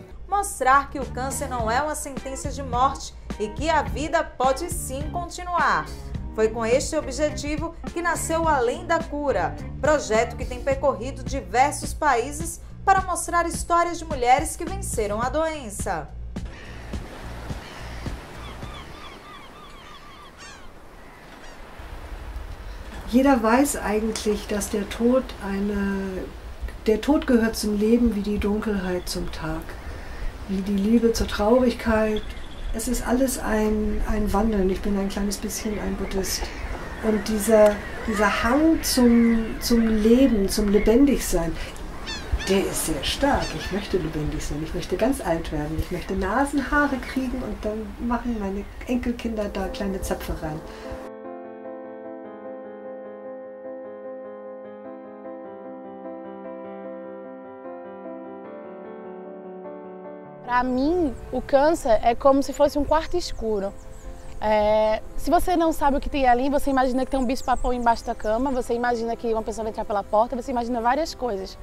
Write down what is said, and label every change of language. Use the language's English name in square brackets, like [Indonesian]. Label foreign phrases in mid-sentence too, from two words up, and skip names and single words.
[Portuguese] Mostrar que o câncer não é uma sentença de morte e que a vida pode sim continuar. Foi com este objetivo que nasceu Além da Cura, projeto que tem percorrido diversos países para mostrar histórias de mulheres que venceram a doença. [German] Jeder weiß eigentlich, dass der Tod gehört zum Leben wie die Dunkelheit zum Tag, wie die Liebe zur Traurigkeit. Es ist alles ein Wandeln. Ich bin ein kleines bisschen ein Buddhist. Und dieser Hang zum Leben, zum Lebendigsein, der ist sehr stark. Ich möchte lebendig sein, ich möchte ganz alt werden, ich möchte Nasenhaare kriegen und dann machen meine Enkelkinder da kleine Zöpfe rein. [Portuguese] Para mim, o câncer é como se fosse um quarto escuro. Se você não sabe o que tem ali, você imagina que tem um bicho-papão embaixo da cama, você imagina que uma pessoa vai entrar pela porta, você imagina várias coisas.